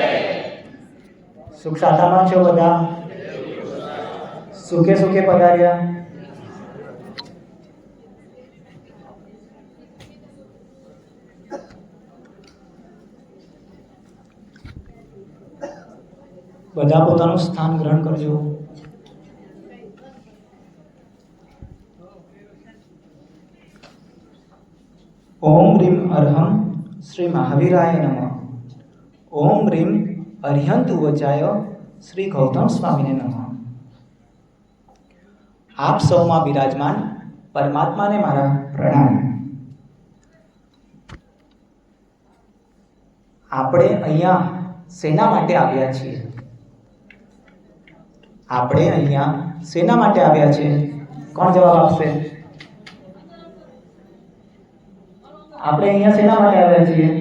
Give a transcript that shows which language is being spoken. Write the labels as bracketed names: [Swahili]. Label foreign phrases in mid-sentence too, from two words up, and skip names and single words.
[Gujarati] સુખ શાંતિમાં છો બધા? સુખે સુખે પધાર્યા? બધા પોતાનું સ્થાન ગ્રહણ કરજો। [Sanskrit] ओम ह्रीं अर्हं श्री महावीराय नमः। ओम ह्रीं अर्हंत उवचाय श्री गौतम स्वामी ने नमः। [Gujarati] આપ સૌ માં વિરાજમાન પરમાત્મા ને મારા પ્રણામ। આપણે અહીંયા સેના માટે આવ્યા છીએ? આપણે અહીંયા સેના માટે આવ્યા છીએ? કોણ જવાબ આપશે? આપણે અહીંયા શેના માટે આવ્યા છીએ?